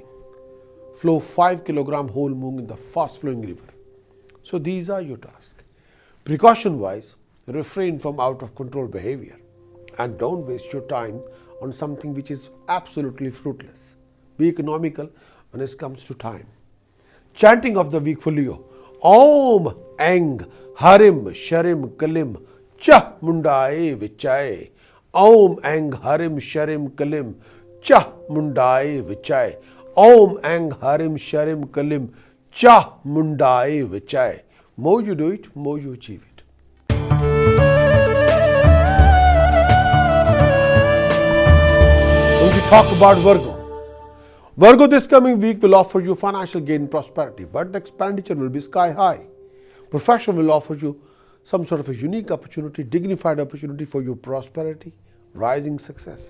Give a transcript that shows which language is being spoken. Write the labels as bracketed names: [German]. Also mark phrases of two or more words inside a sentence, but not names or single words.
[English] Flow 5 kilogram whole moong in the fast flowing river. So these are your tasks. Precaution wise, refrain from out of control behavior and don't waste your time on something which is absolutely fruitless. Be economical when it comes to time. Chanting of the week for Leo. [Sanskrit] Om Eng Harim Sharim Kalim Chah Mundaye Vichaye. Om Eng Harim Sharim Kalim Chah Mundaye Vichaye. Om Eng Harim Sharim Kalim Chah Mundaye Vichaye. [English] More you do it, more you achieve it. When we talk about Virgo, Virgo this coming week will offer you financial gain and prosperity, but the expenditure will be sky high. Profession will offer you some sort of a unique opportunity, dignified opportunity for your prosperity, rising success.